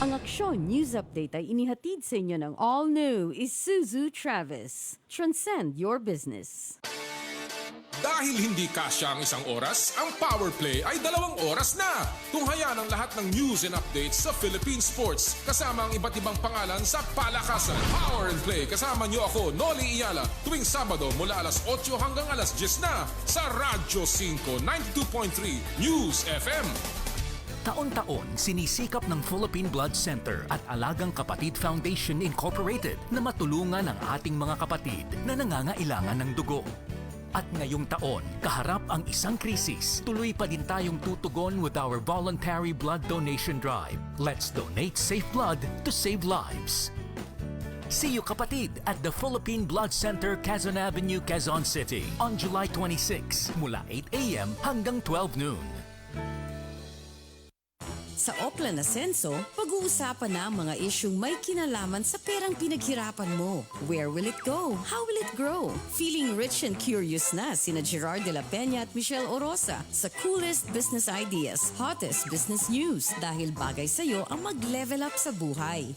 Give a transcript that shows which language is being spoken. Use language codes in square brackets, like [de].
[tl] Ang Aksyon News Update ay inihatid sa inyo ng all-new Isuzu Travis. [en] Transcend your business. [tl] Dahil hindi kasya ang isang oras, ang Power Play ay 2 oras na. Tunghayan ang lahat ng [en] news and updates [tl] sa Philippine Sports kasama ang iba't ibang pangalan sa palakasan. Power and Play kasama niyo ako, Noli Iyala, tuwing Sabado mula alas 8 hanggang alas 10 na sa Radyo 5 92.3 News FM. Taon-taon, sinisikap ng Philippine Blood Center at Alagang Kapatid Foundation Incorporated na matulungan ang ating mga kapatid na nangangailangan ng dugo. At ngayong taon, kaharap ang isang krisis, tuloy pa din tayong tutugon [en] with our voluntary blood donation drive. Let's donate safe blood to save lives. See you kapatid at the Philippine Blood Center, Quezon Avenue, Quezon City on July 26 mula 8 a.m. [tl] hanggang 12 noon. Sa Oplan Ascenso, pag-uusapan na ang mga isyung may kinalaman sa perang pinaghirapan mo. [en] Where will it go? How will it grow? Feeling rich and curious na sina Gerard de la Peña at Michelle Orosa sa coolest business ideas, hottest business news [tl] dahil bagay sa'yo ang mag-level up sa buhay.